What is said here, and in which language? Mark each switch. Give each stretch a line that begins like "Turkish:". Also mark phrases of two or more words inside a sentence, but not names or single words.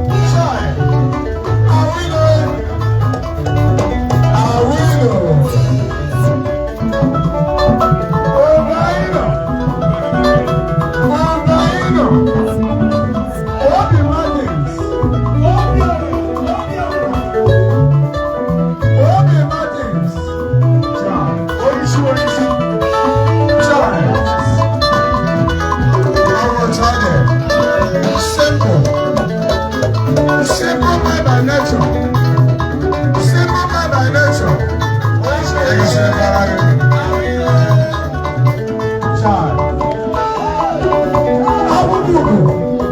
Igbo: Che! Awilo! Awilo! Obaino! Obaino! Obi Martins! Obi Martins! Cha! Orisi, orisi! Cha!
English: Our target. Simple. Simple man by nature. Simple man by nature. Thank you, sir. Child.
Igbo: Awudugu.